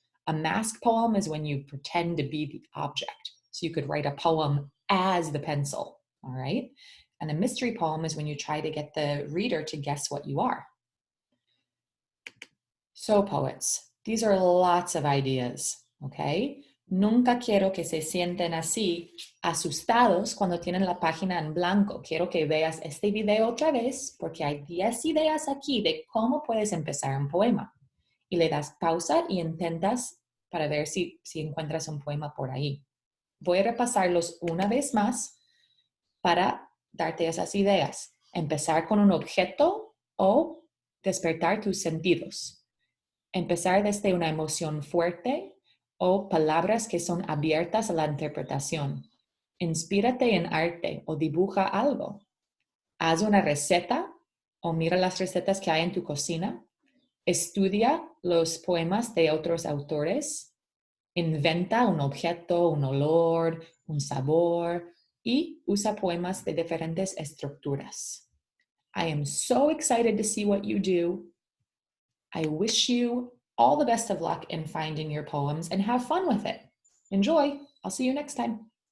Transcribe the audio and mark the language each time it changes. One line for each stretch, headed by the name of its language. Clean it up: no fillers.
English: A mask poem is when you pretend to be the object. So you could write a poem as the pencil, all right? And a mystery poem is when you try to get the reader to guess what you are. So poets, these are lots of ideas, okay?
Spanish: Nunca quiero que se sienten así asustados cuando tienen la página en blanco. Quiero que veas este video otra vez porque hay 10 ideas aquí de cómo puedes empezar un poema. Y le das pausa y intentas para ver si encuentras un poema por ahí. Voy a repasarlos una vez más para darte esas ideas. Empezar con un objeto o despertar tus sentidos. Empezar desde una emoción fuerte o palabras que son abiertas a la interpretación. Inspírate en arte o dibuja algo. Haz una receta o mira las recetas que hay en tu cocina. Estudia los poemas de otros autores. Inventa un objeto, un olor, un sabor y usa poemas de diferentes estructuras.
English: I am so excited to see what you do. I wish you all the best of luck in finding your poems and have fun with it. Enjoy. I'll see you next time.